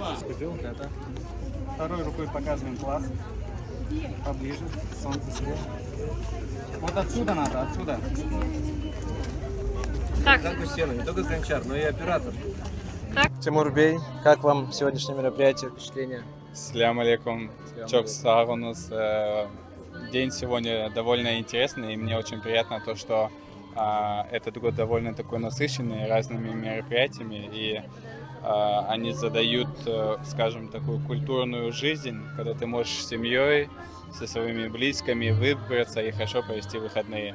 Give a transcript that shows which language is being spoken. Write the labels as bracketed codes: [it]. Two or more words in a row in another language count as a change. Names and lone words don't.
[ru] Второй рукой показываем класс. Поближе, солнце слева. Вот отсюда надо, отсюда. Так. Не только стены, не только гончар, но и оператор. Тимур Бей, как вам сегодняшнее мероприятие, впечатление? [ar] السلام عليكم. [crh] Çok sağ olunuz. [ru] День сегодня довольно интересный, и мне очень приятно то, что этот год довольно такой насыщенный разными мероприятиями, и они задают, скажем, такую культурную жизнь, когда ты можешь с семьей, со своими близкими выбраться и хорошо провести выходные.